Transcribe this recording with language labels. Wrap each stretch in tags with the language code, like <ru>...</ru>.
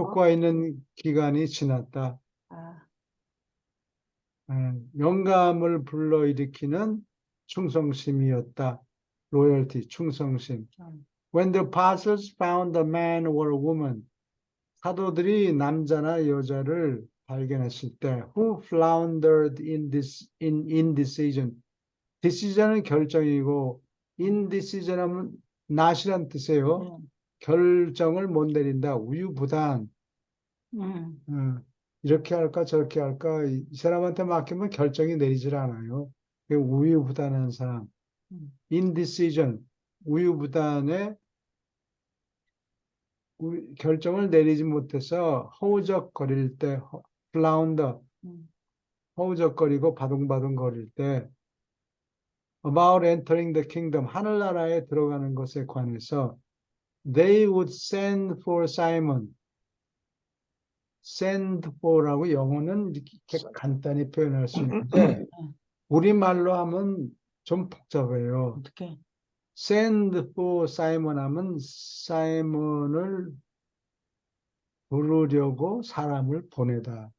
<ko>효과 있는 기간이 지났다. 영감을 불러일으키는 충성심이었다. loyalty, 충성심.</ko> <en>When the apostles found a man or a woman,</en> <ko>사도들이 남자나 여자를 발견했을 때,</ko> <en>who floundered in indecision.</en> <ko>decision은 결정이고, indecision하면 not이란 뜻이에요. 결정을 못 내린다. 우유부단. 이렇게 할까 저렇게 할까 이 사람한테 맡기면 결정이 내리질 않아요. 우유부단한 사람. indecision. 우유부단의 결정을 내리지 못해서 허우적거릴 때 flounder. 허우적거리고 바둥바둥 거릴 때</ko> <en>about entering the kingdom.</en> <ko>하늘나라에 들어가는 것에 관해서</ko> <en>they would send for Simon.</en> <ko>send for라고 영어는 이렇게 간단히 표현할 수 있는데 우리말로 하면 좀 복잡해요. 어떻게?</ko> <en>send for Simon</en> <ko>하면 사이먼을 부르려고 사람을 보내다.</ko>